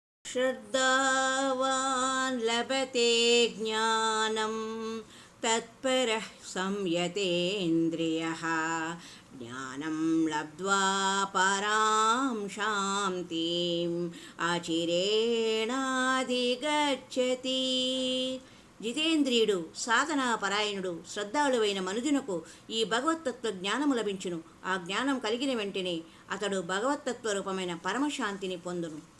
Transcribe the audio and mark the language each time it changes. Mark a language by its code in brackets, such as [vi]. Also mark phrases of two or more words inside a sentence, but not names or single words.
[sa] श्रद्धावान् लभते ज्ञानं तत्परः संयतेन्द्रियः ज्ञानं लब्ध्वा परां शान्तिम् అచిరేణాధిగచ్చతి. [te] జితేంద్రియుడు, సాధనాపరాయణుడు, శ్రద్ధాళువైన మనుజునకు ఈ భగవత్తత్వ జ్ఞానము లభించును. ఆ జ్ఞానం కలిగిన వెంటనే అతడు భగవత్తత్వ రూపమైన పరమశాంతిని పొందును.